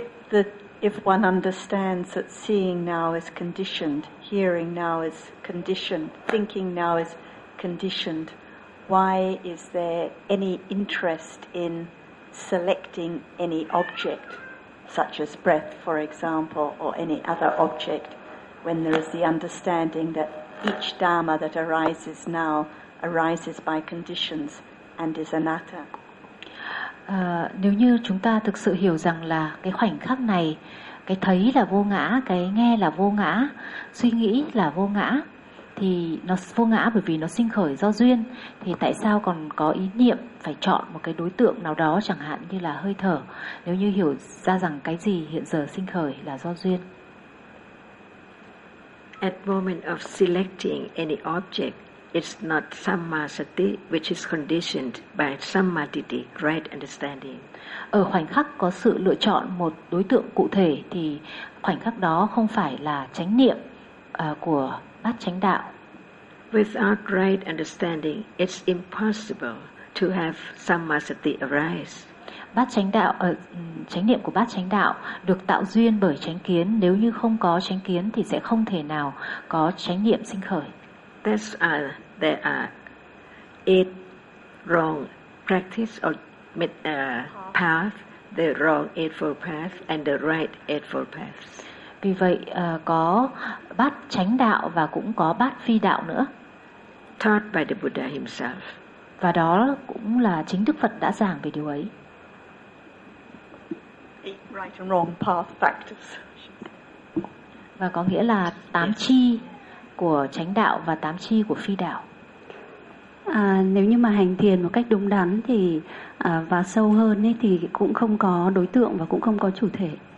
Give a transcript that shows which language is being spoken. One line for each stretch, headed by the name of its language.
English: So if one understands that seeing now is conditioned, hearing now is conditioned, thinking now is conditioned, why is there any interest in selecting any object, such as breath, for example, or any other object, when there is the understanding that each dharma that arises now arises by conditions and is anatta.
Vietnamese: Nếu như chúng ta thực sự hiểu rằng là cái khoảnh khắc này, cái thấy là vô ngã, cái nghe là vô ngã, suy nghĩ là vô ngã, thì nó vô ngã bởi vì nó sinh khởi do duyên, thì tại sao còn có ý niệm phải chọn một cái đối tượng nào đó, chẳng hạn như là hơi thở, nếu như hiểu ra rằng cái gì hiện giờ sinh khởi là do duyên.
English: At moment of selecting any object, it's not sammasati which is conditioned by sammatiti, right understanding.
Vietnamese: Ở khoảnh khắc có sự lựa chọn một đối tượng cụ thể thì khoảnh khắc đó không phải là chánh niệm của bát chánh đạo.
English: Without right understanding, it's impossible to have sammasati arise.
Vietnamese: Bát chánh đạo, chánh niệm của bát chánh đạo được tạo duyên bởi chánh kiến. Nếu như không có chánh kiến thì sẽ không thể nào có chánh niệm sinh khởi.
English: There are 8 wrong practice or path, the wrong eightfold path and the right eightfold path.
Vietnamese: Vì vậy có bát chánh đạo và cũng có bát phi đạo nữa.
English: Taught by the Buddha himself.
Vietnamese: Và đó cũng là chính Đức Phật đã giảng về điều ấy.
English: 8 right and wrong path factors.
Vietnamese: Và có nghĩa là 8 chi của chánh đạo và 8 chi của phi đạo. Nếu như mà hành thiền một cách đúng đắn thì và sâu hơn ấy, thì cũng không có đối tượng và cũng không có chủ thể.